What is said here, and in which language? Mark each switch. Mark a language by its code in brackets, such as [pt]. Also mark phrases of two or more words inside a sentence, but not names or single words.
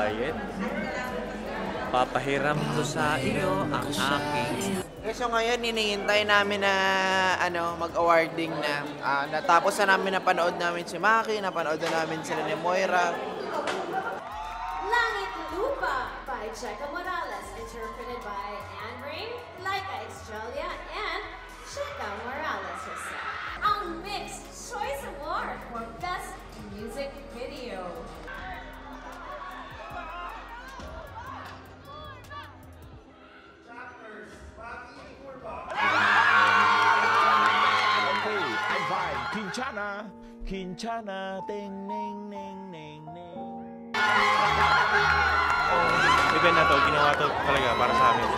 [tl] Papahiram to sa iyo ang aking. So ngayon, hinihintay namin na mag-awarding na. Natapos na namin napanood namin si Maki, napanood na namin sila ni Moira. [en] Langit Lupa by Checa Morales, interpreted by Anne Ring, Laika Exgelia, and Checa Morales herself. Ang Mixed Choice Award for Best Music Video. Okay, I vibe. Quinchana, ting, ning, ning, ning, ning. [tl] Event na to, ginawa to talaga para sa amin.